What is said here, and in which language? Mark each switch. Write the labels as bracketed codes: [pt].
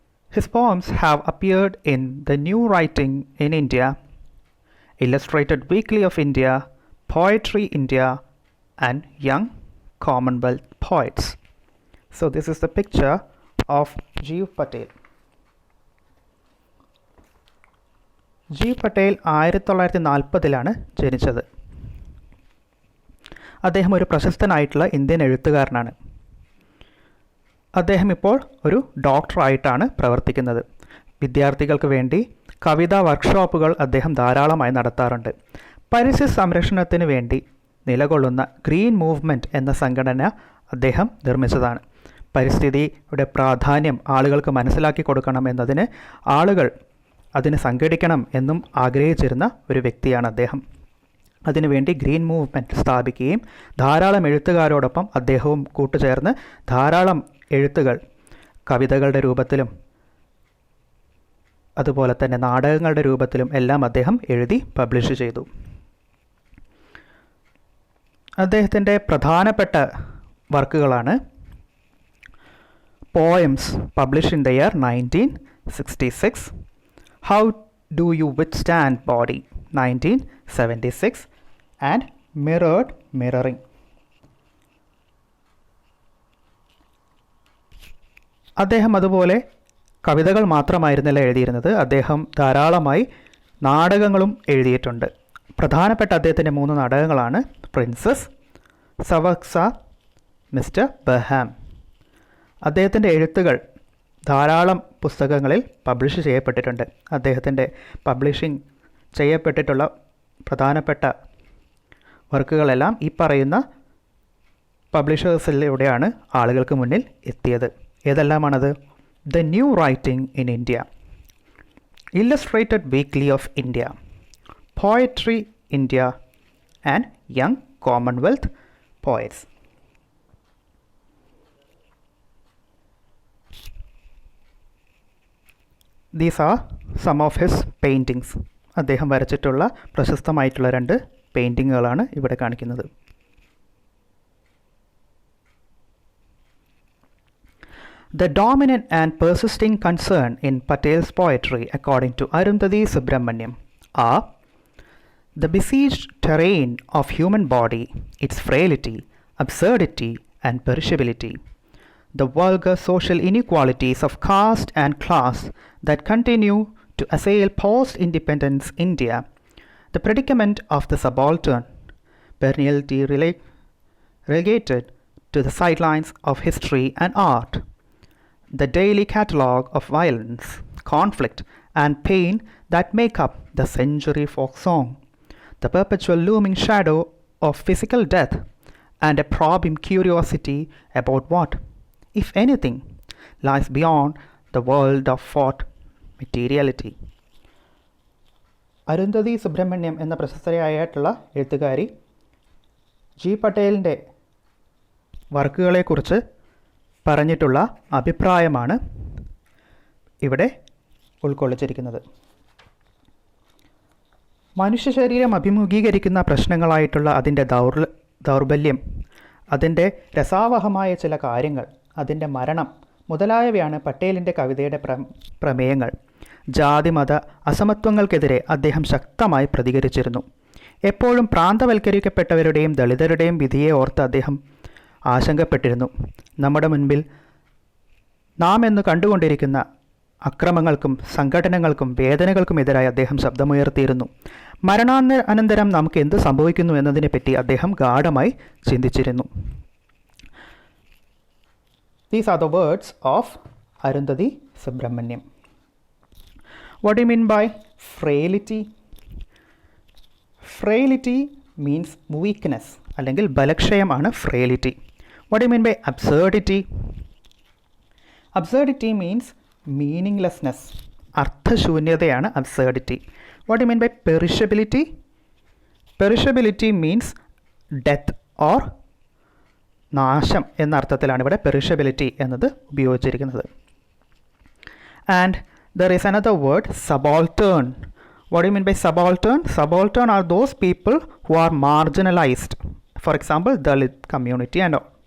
[en] His poems have appeared in The New Writing in India, Illustrated Weekly of India, Poetry India, and Young Commonwealth Poets. So this is the picture of Gieve Patel. [ml] Gieve Patel 1940-ലാണ് ജനിച്ചത്. അദ്ദേഹം ഒരു പ്രശസ്തനായിട്ടുള്ള Indian എഴുത്തുകാരനാണ്. അദ്ദേഹം ഇപ്പോൾ ഒരു ഡോക്ടറായിട്ടാണ് പ്രവർത്തിക്കുന്നത്. വിദ്യാർത്ഥികൾക്ക് വേണ്ടി കവിതാ വർക്ക്ഷോപ്പുകൾ അദ്ദേഹം ധാരാളമായി നടത്താറുണ്ട്. പരിസ്ഥിതി സംരക്ഷണത്തിന് വേണ്ടി നിലകൊള്ളുന്ന ഗ്രീൻ മൂവ്മെൻറ്റ് എന്ന സംഘടന അദ്ദേഹം നിർമ്മിച്ചതാണ്. പരിസ്ഥിതിയുടെ പ്രാധാന്യം ആളുകൾക്ക് മനസ്സിലാക്കി കൊടുക്കണം എന്നതിന് ആളുകൾ അതിന് സംഘടിക്കണം എന്നും ആഗ്രഹിച്ചിരുന്ന ഒരു വ്യക്തിയാണ് അദ്ദേഹം. അതിനുവേണ്ടി ഗ്രീൻ മൂവ്മെൻറ്റ് സ്ഥാപിക്കുകയും ധാരാളം എഴുത്തുകാരോടൊപ്പം അദ്ദേഹവും കൂട്ടുചേർന്ന് ധാരാളം എഴുത്തുകൾ കവിതകളുടെ രൂപത്തിലും അതുപോലെ തന്നെ നാടകങ്ങളുടെ രൂപത്തിലും എല്ലാം അദ്ദേഹം എഴുതി പബ്ലിഷ് ചെയ്തു. അദ്ദേഹത്തിൻ്റെ പ്രധാനപ്പെട്ട വർക്കുകളാണ് poems publish in the year 1966, How Do You Withstand Body, 1976, and Mirrored Mirroring. അദ്ദേഹം അതുപോലെ കവിതകൾ മാത്രമായിരുന്നില്ല എഴുതിയിരുന്നത്, അദ്ദേഹം ധാരാളമായി നാടകങ്ങളും എഴുതിയിട്ടുണ്ട്. പ്രധാനപ്പെട്ട അദ്ദേഹത്തിൻ്റെ 3 നാടകങ്ങളാണ് പ്രിൻസസ്, സവക്സ, മിസ്റ്റർ ബഹാം. അദ്ദേഹത്തിൻ്റെ എഴുത്തുകൾ ധാരാളം പുസ്തകങ്ങളിൽ പബ്ലിഷ് ചെയ്യപ്പെട്ടിട്ടുണ്ട്. അദ്ദേഹത്തിൻ്റെ പബ്ലിഷിംഗ് ചെയ്യപ്പെട്ടിട്ടുള്ള പ്രധാനപ്പെട്ട വർക്കുകളെല്ലാം ഈ പറയുന്ന പബ്ലിഷേഴ്സിലൂടെയാണ് ആളുകൾക്ക് മുന്നിൽ എത്തിയത്. ഏതെല്ലാമാണത്? [en] The New Writing in India, Illustrated Weekly of India, Poetry India, and Young Commonwealth Poets. These are some of his paintings. [ml] അദ്ദേഹം വരച്ചിട്ടുള്ള പ്രശസ്തമായിട്ടുള്ള 2 പെയിൻറ്റിങ്ങുകളാണ് ഇവിടെ കാണിക്കുന്നത്. [en] The dominant and persisting concern in Patel's poetry, according to Arundhati Subramaniam, are the besieged terrain of human body, its frailty, absurdity, and perishability, the vulgar social inequalities of caste and class that continue to assail post-independence India, the predicament of the subaltern, perennially relegated to the sidelines of history and art, the daily catalogue of violence, conflict, and pain that make up the century folk song, the perpetual looming shadow of physical death, and a probing curiosity about what, if anything, lies beyond the world of thought materiality. [ml] Arundhati Subrahmanyam എന്ന പ്രശസ്തയായിട്ടുള്ള എഴുത്തുകാരി G പട്ടേലിൻ്റെ വർക്കുകളെക്കുറിച്ച് പറഞ്ഞിട്ടുള്ള അഭിപ്രായമാണ് ഇവിടെ ഉൾക്കൊള്ളിച്ചിരിക്കുന്നത്. മനുഷ്യ ശരീരം അഭിമുഖീകരിക്കുന്ന പ്രശ്നങ്ങളായിട്ടുള്ള അതിൻ്റെ ദൗർബല്യം, അതിൻ്റെ രസാവഹമായ ചില കാര്യങ്ങൾ, അതിൻ്റെ മരണം മുതലായവയാണ് പട്ടേലിൻ്റെ കവിതയുടെ പ്രമേയങ്ങൾ. ജാതിമത അസമത്വങ്ങൾക്കെതിരെ അദ്ദേഹം ശക്തമായി പ്രതികരിച്ചിരുന്നു. എപ്പോഴും പ്രാന്തവൽക്കരിക്കപ്പെട്ടവരുടെയും ദളിതരുടെയും വിധിയെ ഓർത്ത് അദ്ദേഹം ആശങ്കപ്പെട്ടിരുന്നു. നമ്മുടെ മുൻപിൽ നാം എന്ന് കണ്ടുകൊണ്ടിരിക്കുന്ന അക്രമങ്ങൾക്കും സംഘടനകൾക്കും വേദനകൾക്കുമെതിരായി അദ്ദേഹം ശബ്ദമുയർത്തിയിരുന്നു. മരണാനന്തരം നമുക്ക് എന്ത് സംഭവിക്കുന്നു എന്നതിനെപ്പറ്റി അദ്ദേഹം ഗാഢമായി ചിന്തിച്ചിരുന്നു. [en] These are the words of Arundhati Subramaniam. What do you mean by frailty? Frailty means weakness, [ml] അല്ലെങ്കിൽ ബലക്ഷയമാണ് [en] frailty. What do you mean by absurdity? Absurdity means meaninglessness. [ml] അർത്ഥശൂന്യതയാണ് [en] absurdity. What do you mean by perishability? Perishability means death or [ml] നാശം എന്ന അർത്ഥത്തിലാണ് ഇവിടെ perishability എന്നത് ഉപയോഗിച്ചിരിക്കുന്നത്. [en] And there is another word, subaltern. What do you mean by subaltern? Subaltern are those people who are marginalized. For example, Dalit community and all.